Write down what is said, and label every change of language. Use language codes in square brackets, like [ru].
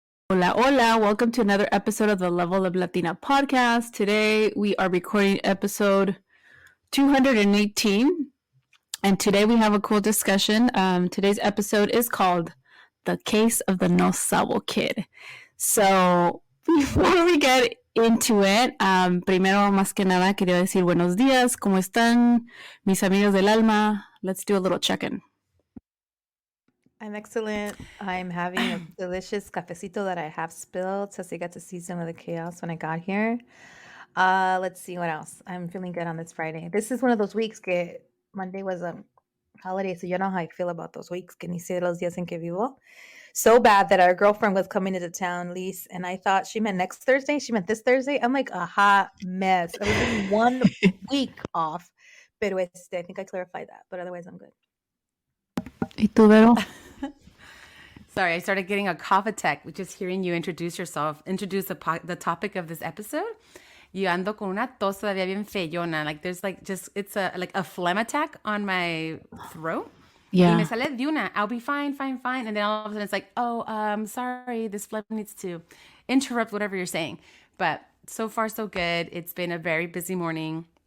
[es] Hola, hola. [en] Welcome to another episode of the Level Up Latina podcast. Today we are recording episode 218, and today we have a cool discussion. Today's episode is called The Case of the No Sabo Kid. So before we get into it, [es] primero más que nada quería decir buenos días, ¿cómo están mis amigos del alma? [en] Let's do a little check-in. I'm excellent. I'm having a delicious cafecito that I have spilled, so I got to see some of the chaos when I got here. Let's see what else. I'm feeling good on this Friday. This is one of those weeks que Monday was a holiday, so you know how I feel about those weeks. [es] Que ni sé los días en que vivo. [en] So bad that our girlfriend was coming into town, Lise, and I thought she meant next Thursday. She meant this Thursday. I'm like a hot mess. I was in 1 week off, pero I think I clarified that, but otherwise I'm good. [es] ¿Y tú, Vero? [en] Sorry, I started getting a cough attack with just hearing you introduce yourself, introduce the topic of this episode. [es] Yo ando con una tos todavía bien feyona. [en] Like there's like just, it's a phlegm attack on my throat. Yeah. [es] Y me sale de una. [en] I'll be fine. And then all of a sudden it's like, sorry, this phlegm needs to interrupt whatever you're saying. But so far so good. It's been a very busy morning.